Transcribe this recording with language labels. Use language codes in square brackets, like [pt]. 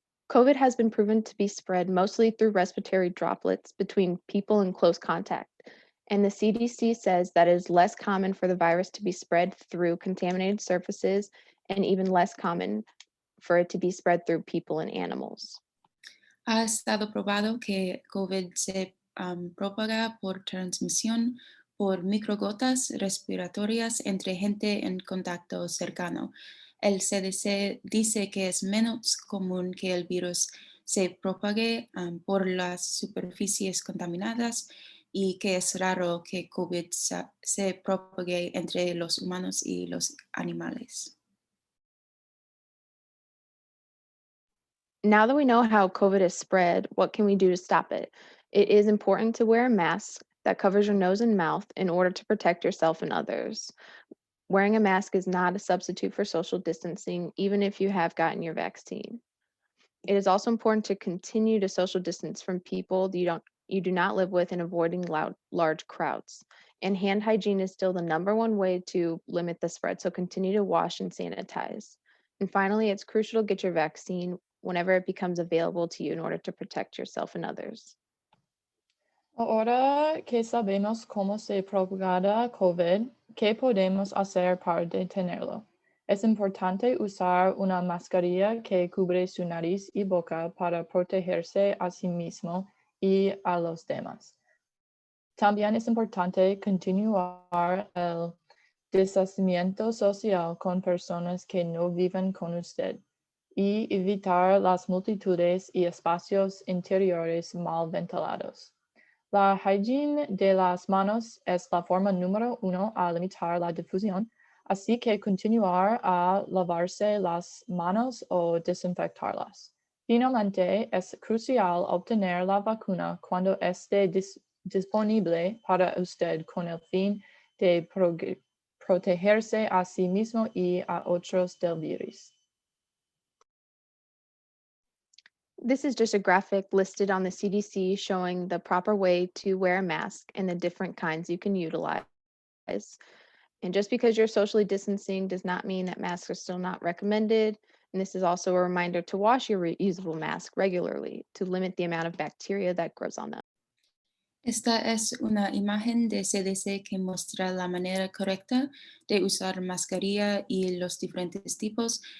[en] COVID has been proven to be spread mostly through respiratory droplets between people in close contact. And the CDC says that it is less common for the virus to be spread through contaminated surfaces and even less common for it to be spread through people and animals. [es] Ha estado probado que COVID se propaga por transmisión por microgotas respiratorias entre gente en contacto cercano. El CDC dice que es menos común que el virus se propague por las superficies contaminadas y que es raro que COVID se propague entre los humanos y los animales. [en] Now that we know how COVID is spread, what can we do to stop it? It is important to wear a mask that covers your nose and mouth in order to protect yourself and others. Wearing a mask is not a substitute for social distancing, even if you have gotten your vaccine. It is also important to continue to social distance from people you do not live with and avoiding large crowds. And hand hygiene is still the number one way to limit the spread, so continue to wash and sanitize. And finally, it's crucial to get your vaccine whenever it becomes available to you in order to protect yourself and others. [es] Ahora que sabemos cómo se propaga COVID, ¿qué podemos hacer para detenerlo? Es importante usar una mascarilla que cubre su nariz y boca para protegerse a sí mismo y a los demás. También es importante continuar el distanciamiento social con personas que no viven con usted y evitar las multitudes y espacios interiores mal ventilados. La higiene de las manos es la forma número 1 a limitar la difusión, así que continuar a lavarse las manos o desinfectarlas. Finalmente, es crucial obtener la vacuna cuando esté disponible para usted con el fin de protegerse a sí mismo y a otros del virus. [en] This is just a graphic listed on the CDC showing the proper way to wear a mask and the different kinds you can utilize. And just because you're socially distancing does not mean that masks are still not recommended. And this is also a reminder to wash your reusable mask regularly to limit the amount of bacteria that grows on them. [es] Esta es una imagen de CDC que muestra la manera correcta de usar mascarilla y los diferentes tipos.